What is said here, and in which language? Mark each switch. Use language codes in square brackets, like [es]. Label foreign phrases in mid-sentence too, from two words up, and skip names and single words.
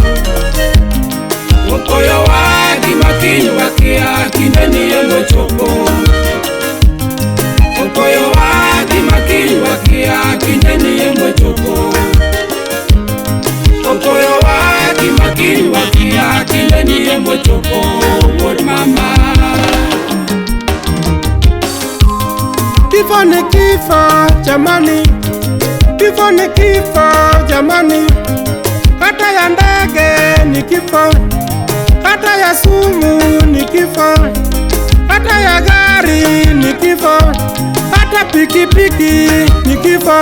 [luo] Opoyo wa gima kiny wakia kinde niye mochopo. Opoyo wa gima kiny wakia kinde niye mochopo. Opoyo wa gima kiny wakia kinde niye mochopo. Word mama. [sw] Kifo ni kifo jamani, kifo ni kifo jamani. Hata ya ndege ni kifo, hata ya sumu ni kifo, hata ya gari ni kifo, hata pikipiki ni kifo.